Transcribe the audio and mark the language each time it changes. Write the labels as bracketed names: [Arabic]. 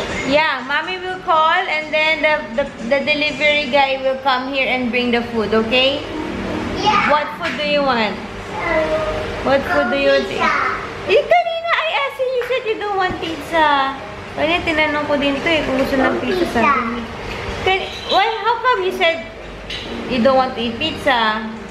[English] Yeah, Mommy will call and then the delivery guy will come here and bring the food, okay? Yeah. What food do you want? What food do you want? Kanina I asked you, you said you don't want pizza. [Filipino] Kaya tinanong ko din ito kung gusto ng pizza sa akin. [English] How come you said you don't want to eat pizza?